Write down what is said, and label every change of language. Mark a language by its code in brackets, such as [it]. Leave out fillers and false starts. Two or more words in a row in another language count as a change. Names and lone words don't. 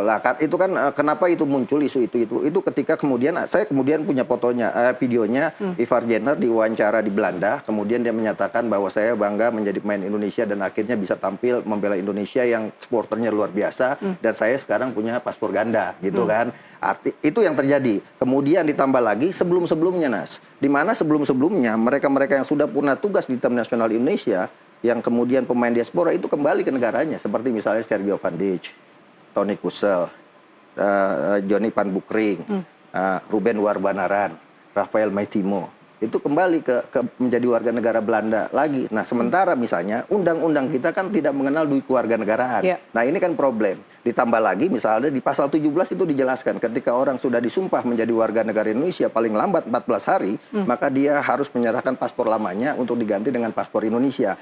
[id] Lah, itu kan kenapa itu muncul isu itu? Itu ketika kemudian saya punya fotonya, videonya Ivar Jenner diwawancara di Belanda, kemudian dia menyatakan bahwa saya bangga menjadi pemain Indonesia dan akhirnya bisa tampil membela Indonesia yang supporternya luar biasa dan saya sekarang punya paspor ganda gitu kan. Itu yang terjadi. Kemudian ditambah lagi sebelum-sebelumnya, Nas, di mana sebelum-sebelumnya mereka-mereka yang sudah pernah tugas di tim nasional Indonesia yang kemudian pemain diaspora itu kembali ke negaranya, seperti misalnya Sergio Van Dijk, Toni Kusel, Johnny Van Bukering, Ruben Warbanaran, Rafael Maitimo, itu kembali ke menjadi warga negara Belanda lagi. Nah, sementara misalnya undang-undang kita kan tidak mengenal duit kewarganegaraan. Nah, ini kan problem. Ditambah lagi misalnya di pasal 17 itu dijelaskan ketika orang sudah disumpah menjadi warga negara Indonesia paling lambat 14 hari, maka dia harus menyerahkan paspor lamanya untuk diganti dengan paspor Indonesia.